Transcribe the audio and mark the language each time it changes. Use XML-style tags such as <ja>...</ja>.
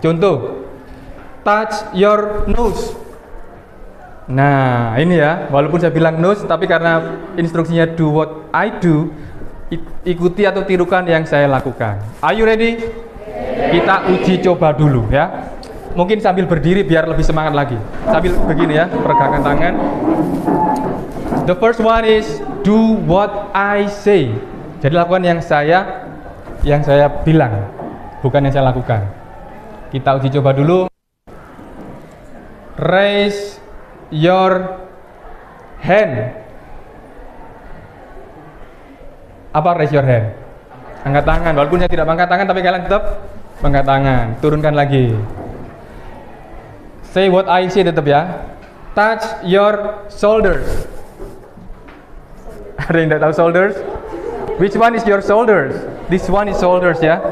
<id>Contoh,</id> <en>touch your nose.</en> <id>Nah, ini ya, walaupun saya bilang nose, tapi karena instruksinya</id> <en>do what I do,</en> <id>ikuti atau tirukan yang saya lakukan.</id> <en>Are you ready?</en> <id>Kita uji coba dulu ya. Mungkin sambil berdiri biar lebih semangat lagi. Sambil begini ya, peregangan tangan.</id> <en>The first one is do what I say.</en> <id>Jadi lakukan yang saya bilang, bukan yang saya lakukan. Kita uji coba dulu.</id> <en>Raise your hand.</en> <id>Apa</id> <en>raise your hand?</en> <id>Angkat tangan. Walaupun saya tidak angkat tangan, tapi kalian tetap angkat tangan. Turunkan lagi.</id> <en>Say what I say</en> <id>tetap ya.</id> <en>Touch your shoulders.</en> <id>Ada yang tidak tahu shoulders?</id> <en>Which one is your shoulders? This one is shoulders ya.</en>